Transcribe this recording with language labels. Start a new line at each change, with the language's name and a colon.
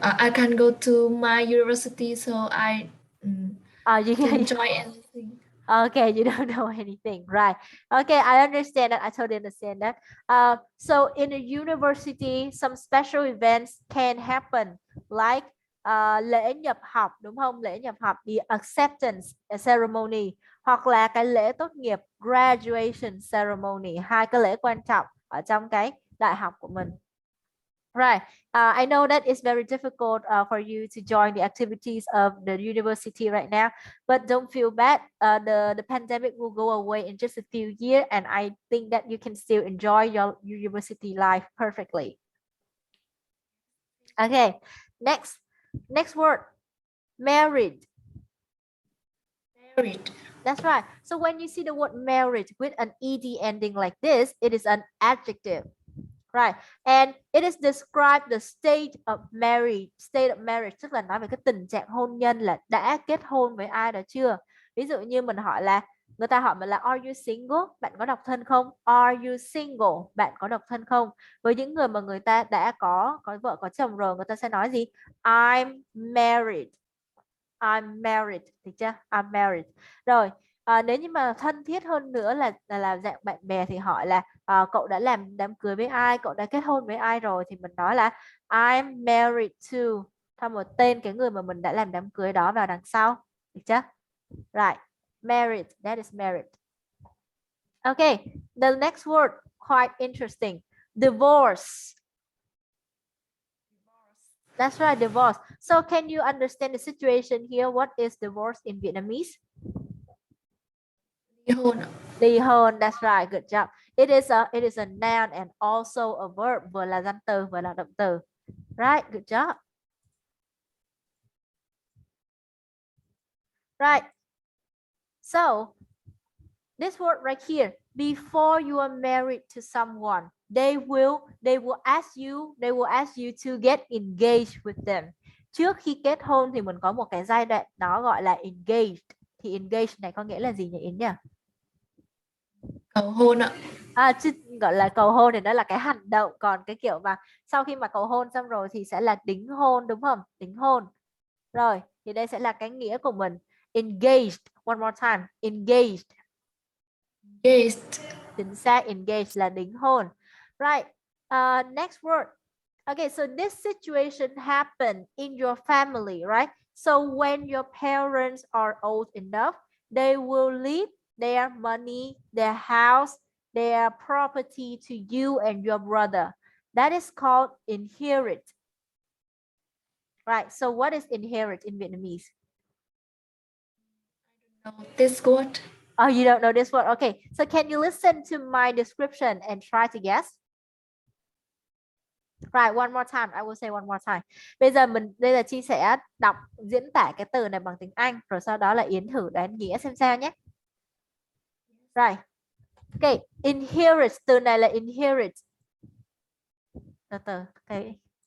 English: I can go to my university, so I You enjoy anything. Okay, you don't know anything, right? Okay, I understand that. I totally understand that. So in a university, some special events can happen, like
Vietnamese: lễ nhập học, đúng không? Lễ nhập học,
English: the acceptance ceremony,
Vietnamese: hoặc là cái lễ tốt nghiệp,
English: graduation ceremony,
Vietnamese: hai cái lễ quan trọng ở trong cái đại học của mình.
English: Right. I know that it's very difficult for you to join the activities of the university right now, but don't feel bad. The pandemic will go away in just a few years, and I think that you can still enjoy your university life perfectly. Okay. Next word, married. Married. That's right. So when you see the word married with an ed ending like this, it is an adjective. Right. And it is describe the state of marriage,
Vietnamese: tức là nói về cái tình trạng hôn nhân, là đã kết hôn với ai đó chưa. Ví dụ như mình hỏi là, người ta hỏi mình là are you single, bạn có độc thân không?
English: Are you single,
Vietnamese: bạn có độc thân không? Với những người mà người ta đã có vợ có chồng rồi, người ta sẽ nói gì?
English: I'm married. I'm married,
Vietnamese: được chưa?
English: I'm married.
Vietnamese: Rồi, nếu như mà thân thiết hơn nữa là dạng bạn bè thì hỏi là cậu đã làm đám cưới với ai, cậu đã kết hôn với ai rồi, thì mình nói là
English: I'm married to,
Vietnamese: thêm một tên cái người mà mình đã làm đám cưới đó vào đằng sau, được chưa?
English: Right, married, that is married. Okay, the next word quite interesting, divorce. That's right, divorce. So can you understand the situation here? What is divorce in Vietnamese?
Vietnamese: Ly hôn. Ly hôn,
English: that's right, good job. It is a noun and also a verb,
Vietnamese: vừa là danh từ vừa là động từ.
English: Right, good job. Right. So this word right here, before you are married to someone, they will ask you to get engaged with them.
Vietnamese: Trước khi kết hôn thì mình có một cái giai đoạn nó gọi là engaged. Thì engaged này có nghĩa là gì nhỉ Yến nhỉ? Cầu hôn ạ. Chứ gọi là cầu hôn thì đó là cái hành động, còn cái kiểu mà sau khi mà cầu hôn xong rồi thì sẽ là đính hôn, đúng không? Đính hôn. Rồi, thì đây sẽ là cái nghĩa của mình.
English: Engaged, one more time, engaged. Engaged.
Vietnamese: Chính xác, engaged là đính hôn.
English: Right. Next word. Okay, so this situation happened in your family, right? So when your parents are old enough, they will leave their money, their house, their property to you and your brother. That is called inherit. Right. So what is inherit in Vietnamese? No, this word. Oh, you don't know this word? Okay. So can you listen to my description and try to guess? Right, one more time. I will say one more time.
Vietnamese: Bây giờ Chi sẽ đọc diễn tả cái từ này bằng tiếng Anh, rồi sau đó là Yến thử đoán nghĩa xem sao nhé. Right. Okay, inherit, từ này là inherit. Từ okay.